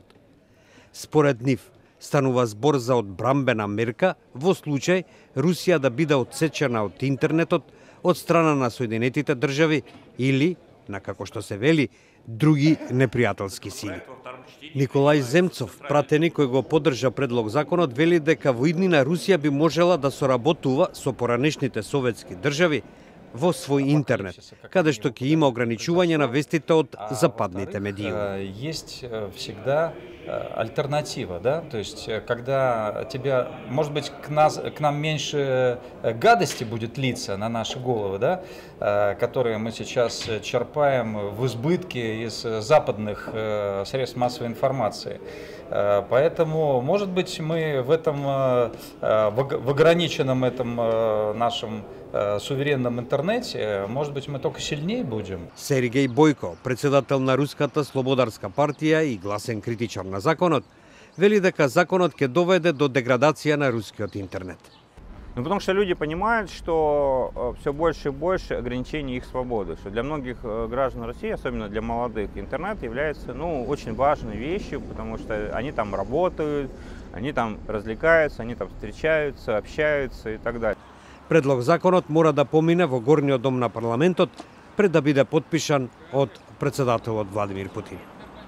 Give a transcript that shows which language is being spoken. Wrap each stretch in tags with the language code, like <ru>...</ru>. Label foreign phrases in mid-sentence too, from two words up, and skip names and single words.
<mk>Според нив, станува збор за одбрамбена мерка во случај Русија да биде отсечена од интернетот од страна на Соединетите држави или, на како што се вели, други непријателски сили. Николај Земцов, пратеник кој го поддржа предлог законот, вели дека во иднина Русија би можела да соработува со поранешните советски држави во свој интернет, каде што ќе има ограничување на вестите од западните медии.</mk> <ru>Есть всегда альтернатива, да, то есть когда тебя, может быть, к нам меньше гадости будет литься на наши головы, да, которые мы сейчас черпаем в избытке из западных средств массовой информации. Поэтому, может быть, мы в этом, в ограниченном этом нашем суверенном интернете, может быть, мы только сильнее будем.</ru> <mk>Сергеј Бојко, председател на Руската слободарска партија и гласен критичар на законот, вели дека законот ќе доведе до деградација на рускиот интернет.</mk> <ru>Ну, потому что люди понимают, что все больше и больше ограничений их свободы, что для многих граждан России, особенно для молодых, интернет является очень важной вещью, потому что они там работают, они там развлекаются, они там встречаются, общаются и так далее.</ru> <mk>Предлог законот мора да помине во горниот дом на парламентот пред да биде потпишан од председателот Владимир Путин.</mk>